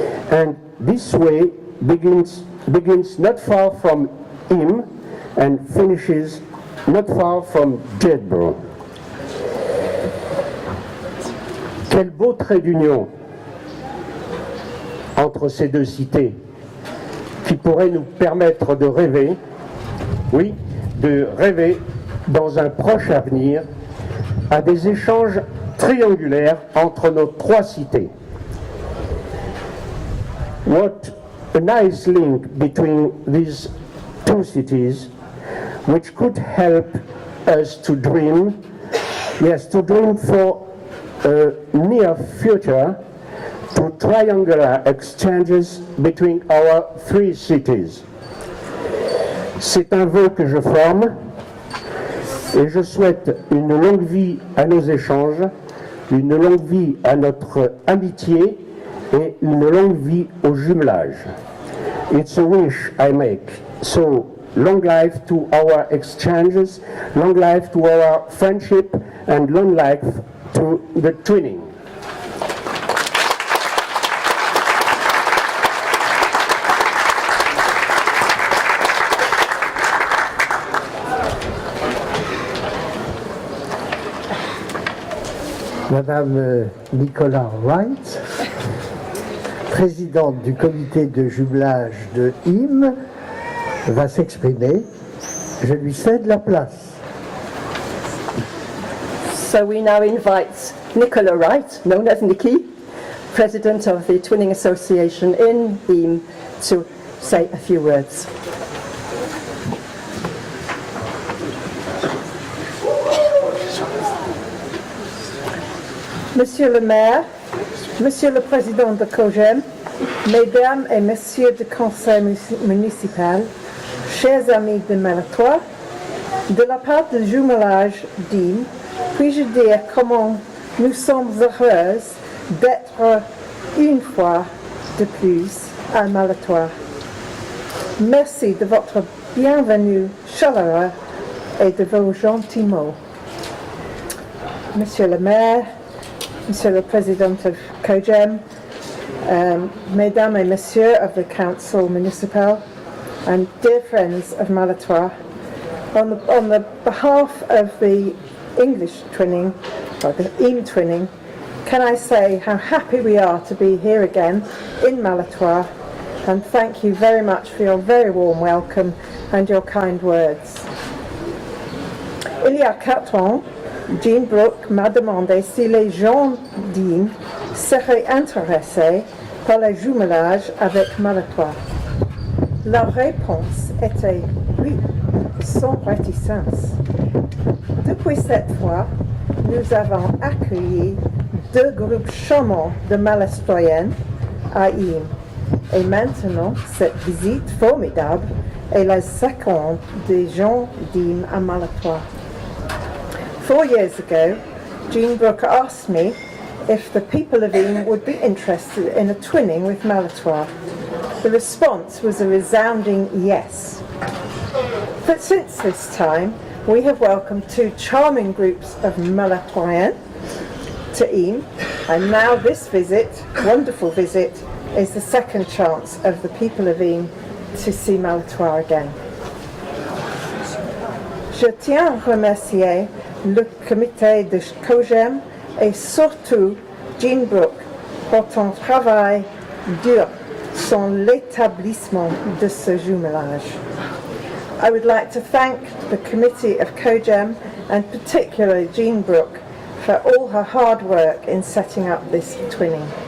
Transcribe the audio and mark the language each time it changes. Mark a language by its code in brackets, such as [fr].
[en] And this way begins not far from Im and finishes not far from Jedburgh. [fr] Quel beau trait d'union entre ces 2 cités qui pourrait nous permettre de rêver, oui, de rêver dans un proche avenir à des échanges triangulaires entre nos 3 cités. [en] What a nice link between these 2 cities, which could help us to dream, to dream for a near future, to triangular exchanges between our 3 cities. [fr] C'est un vœu que je forme et je souhaite une longue vie à nos échanges, une longue vie à notre amitié et une longue vie au jumelage. [en] It's a wish I make. So, long life to our exchanges, long life to our friendship, and long life to the twinning. [fr] Madame Nicola Wright, présidente du comité de jumelage de Im, va s'exprimer. Je lui cède la place. [en] So we now invite Nicola Wright, known as Nikki, President of the Twinning Association in Im, to say a few words. [fr] Monsieur le maire, Monsieur le Président de COGEM, Mesdames et Messieurs du Conseil municipal, chers amis de Malatois, de la part du jumelage d'Im, puis-je dire comment nous sommes heureuses d'être une fois de plus à Malatois. Merci de votre bienvenue chaleureux et de vos gentils mots. Monsieur le maire, Monsieur le Président [en] of COGEM, [fr] Mesdames et Messieurs [en] of the Council Municipal, and dear friends of Malatois, on the behalf of the English twinning, or the EAM twinning, can I say how happy we are to be here again in Malatois, and thank you very much for your very warm welcome and your kind words. [fr] Il y a 4 ans, Jean Brooke m'a demandé si les gens d'Im seraient intéressés par le jumelage avec Malatois. La réponse était oui, sans réticence. Depuis cette fois, nous avons accueilli 2 groupes charmants de Malastoyennes à Im. Et maintenant, cette visite formidable est la seconde des gens d'Im à Malatois. [en] 4 years ago, Jean Brooke asked me if the people of Im would be interested in a twinning with Malatois. The response was a resounding yes. But since this time, we have welcomed 2 charming groups of Malatoyens to Im, and now this visit, wonderful visit, is the second chance of the people of Im to see Malatois again. [fr] Je tiens à remercier le comité de COGEM et surtout Jean Brooke pour ton travail dur sur l'établissement de ce jumelage. [en] I would like to thank the committee of COGEM and particularly Jean Brooke for all her hard work in setting up this twinning.